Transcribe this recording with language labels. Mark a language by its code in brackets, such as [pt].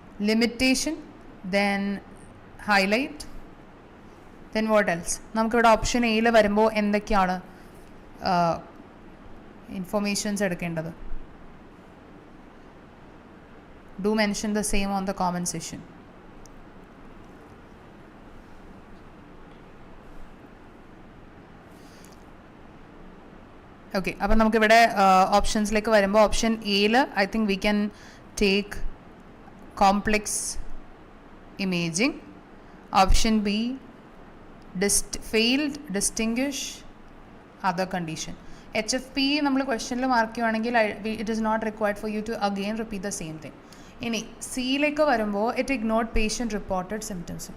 [en] Limitation, then highlight, then what else. [ml] നമുക്കിവിടെ option എയിൽ വരുമ്പോൾ എന്തൊക്കെയാണ് ഇൻഫർമേഷൻസ് എടുക്കേണ്ടത്. [en] Do mention the same on the comment section. [ml] Okay, അപ്പോൾ നമുക്കിവിടെ ഓപ്ഷൻസിലേക്ക് വരുമ്പോൾ ഓപ്ഷൻ എയിൽ [en] I think we can take complex imaging. Option B failed distinguish other condition. HFP [ml] നമ്മൾ ക്വസ്റ്റ്യനിൽ മാർക്ക് ചെയ്യുവാണെങ്കിൽ [en] It is not required for you to again repeat the same thing. [ml] ഇനി സിയിലേക്ക് വരുമ്പോൾ [en] It ignored patient reported symptoms.